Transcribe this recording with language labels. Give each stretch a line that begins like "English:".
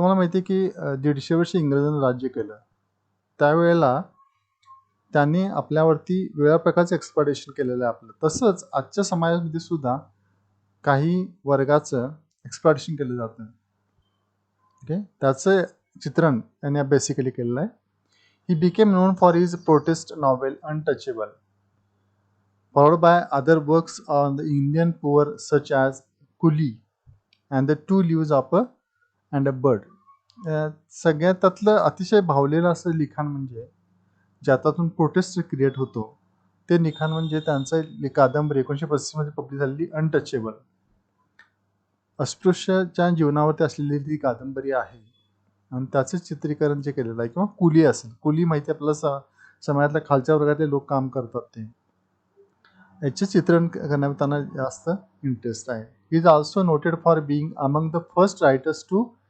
Marathi: तुम्हाला माहिती आहे की 150 वर्ष इंग्रजांनी राज्य केलं, त्यावेळेला त्यांनी आपल्यावरती वेगळ्या प्रकारचं एक्सप्लॉयटेशन केलेलं आहे आपलं. तसंच आजच्या समाजामध्ये सुद्धा काही वर्गाचं एक्सप्लॉयटेशन केलं जातं. ओके, त्याचं चित्रण त्यांनी बेसिकली केलेलं आहे.
English: He became known for his protest novel Untouchable, followed by other works on the Indian poor such as Coolie and the Two Leaves of a Bird.
Marathi: सगळ्यात त्यातलं अतिशय भावलेलं असं लिखाण म्हणजे ज्याच्यातून प्रोटेस्ट क्रिएट होतो ते लिखाण म्हणजे त्यांचं कादंबरी 1935 मध्ये पब्लिश झालेली अनटचेबल. अस्पृश्याच्या जीवनावरती असलेली ती कादंबरी आहे आणि त्याचं चित्रीकरण जे केलेलं आहे. किंवा कुली असेल, कुली माहिती आपल्याला समाजातल्या खालच्या वर्गातले लोक काम करतात, ते याचे चित्रण करण्यात त्यांना जास्त इंटरेस्ट आहे.
English: he is also noted for being among the first writers to